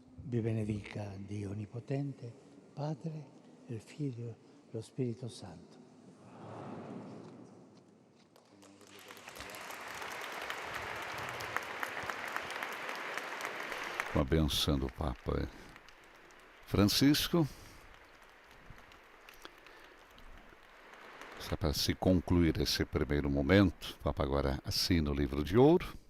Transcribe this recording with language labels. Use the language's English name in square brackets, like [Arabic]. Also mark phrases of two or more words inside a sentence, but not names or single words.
[Italian] vi benedica Dio Onnipotente, Padre, il Figlio, lo Spirito Santo. [Portuguese] Com a benção do Papa Francisco, só para se concluir esse primeiro momento, o Papa agora assina o livro de ouro.